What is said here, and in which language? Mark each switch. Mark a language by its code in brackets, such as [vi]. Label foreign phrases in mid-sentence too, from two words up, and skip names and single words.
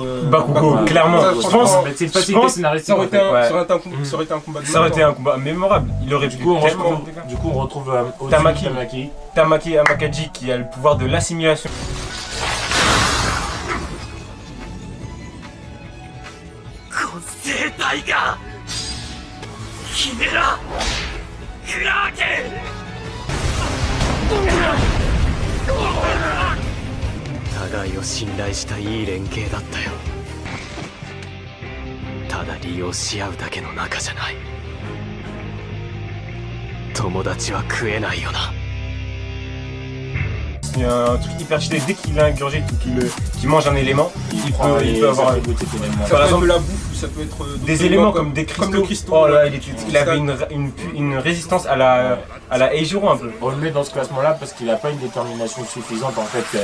[fr] Bakugo, clairement. Ça, Je franchement, pense, C'est une je facilité pense- scénaristique ça aurait en été fait. un, ouais. ça aurait été un combat de ça aurait été temps. un combat mémorable. Il aurait Du pu coup, on tellement- retrouve Tamaki. Tamaki Amakaji qui a le pouvoir de l'assimilation. [ja] 生体がキメラクラーケ互いを信頼したいい連携だったよ。ただ利用し合うだけの仲じゃない。友達は食えないよな。 [fr] Il y a un truc hyper cheaté, dès qu'il ingurgite ou qu'il mange un élément, il peut avoir Ça peut être de la bouffe, ça peut être des éléments comme des cristaux. Comme le cristaux. Oh là, il avait une résistance à la Eijiro un peu. On le met dans ce classement-là parce qu'il n'a pas une détermination suffisante en fait.